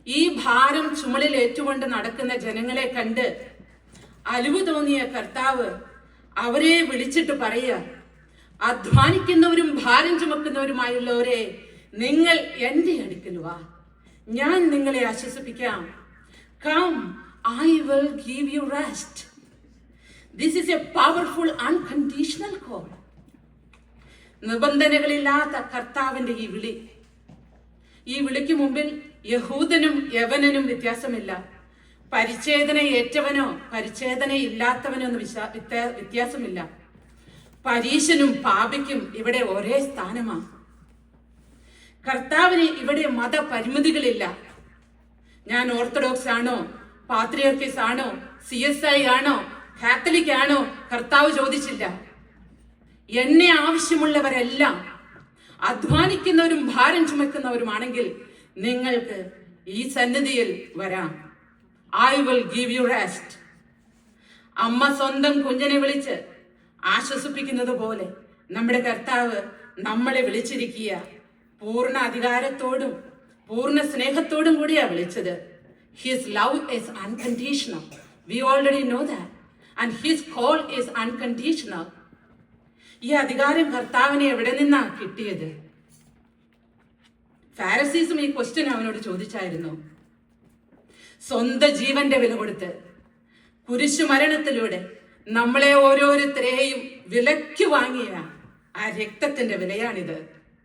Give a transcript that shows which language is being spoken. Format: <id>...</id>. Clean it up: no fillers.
<ml>ഈ ഭാരം ചുമലിൽ ഏറ്റുകൊണ്ട് നടക്കുന്ന ജനങ്ങളെ കണ്ട് അലിവ് തോന്നിയ കർത്താവ് അവരെ വിളിച്ചിട്ട് പറയുക, അധ്വാനിക്കുന്നവരും ഭാരം ചുമക്കുന്നവരുമായുള്ളവരെ, നിങ്ങൾ എൻ്റെ അടുക്കൽ വാ, ഞാൻ നിങ്ങളെ ആശ്വസിപ്പിക്കാം.</ml> <en>Come, I will give you rest. This is a powerful unconditional call.</en> <ml>നിബന്ധനകളില്ലാത്ത കർത്താവിന്റെ ഈ വിളിക്ക് മുമ്പിൽ യഹൂദനും യവനനും വ്യത്യാസമില്ല. പരിച്ഛേദന ഏറ്റവനോ പരിച്ഛേദന ഇല്ലാത്തവനോ എന്ന് വ്യത്യാസമില്ല. പരീശനും പാപിക്കും ഇവിടെ ഒരേ സ്ഥാനമാണ്. കർത്താവിന് ഇവിടെ മതപരിമിതികളില്ല. ഞാൻ ഓർത്തഡോക്സ് ആണോ, പാത്രിയർക്കീസ് ആണോ, CSI ആണോ, കാത്തലിക് ആണോ, കർത്താവ് ചോദിച്ചില്ല. എന്നെ ആവശ്യമുള്ളവരെല്ലാം അധ്വാനിക്കുന്നവരും ഭാരം ചുമക്കുന്നവരുമാണെങ്കിൽ നിങ്ങൾക്ക് ഈ സന്നിധിയിൽ വരാം.</ml> <en>I will give you rest.</en> <ml>അമ്മ സ്വന്തം കുഞ്ഞിനെ വിളിച്ച് ആശ്വസിപ്പിക്കുന്നത് പോലെ നമ്മുടെ കർത്താവ് നമ്മളെ വിളിച്ചിരിക്കുക. പൂർണ്ണ അധികാരത്തോടും പൂർണ്ണ സ്നേഹത്തോടും കൂടിയാ വിളിച്ചത്.</ml> <en>His love is unconditional. We already know that. And his call is unconditional.</en> <ml>ഈ അധികാരം കർത്താവിനെ എവിടെ നിന്നാ കിട്ടിയത്? ഫാരിസീസും ഈ ക്വസ്റ്റ്യൻ അവനോട് ചോദിച്ചായിരുന്നു. സ്വന്തം ജീവന്റെ വില കൊടുത്ത് കുരിശു മരണത്തിലൂടെ നമ്മളെ ഓരോരുത്തരെയും വിലയ്ക്ക് വാങ്ങിയ ആ രക്തത്തിന്റെ വിലയാണിത്.</ml>